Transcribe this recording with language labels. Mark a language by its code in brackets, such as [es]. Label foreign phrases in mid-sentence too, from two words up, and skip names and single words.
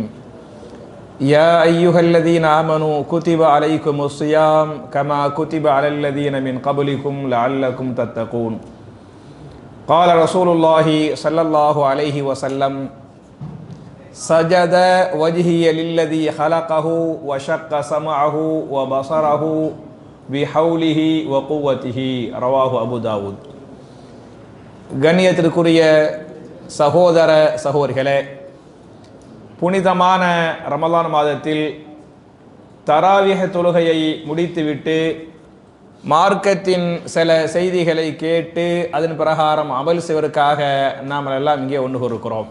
[ar] يا أيها الذين آمنوا كتب عليكم الصيام كما كتب على الذين من قبلكم لعلكم تتقون. قال رسول الله صلى الله عليه وسلم سجد وجهي للذي خلقه وشق سمعه وبصره بحوله وقوته. رواه أبو داود. [ta] கண்ணியத்திற்குரிய சகோதர சகோதரிகளே, புனிதமான ரமலான் மாதத்தில் தராவிஹ் தொழுகையை முடித்துவிட்டு மார்க்கத்தின் சில செய்திகளை கேட்டு அதன் பிரகாரம் அமல் செய்வதற்காக நாம் எல்லாம் இங்கே ஒன்று இருக்கிறோம்.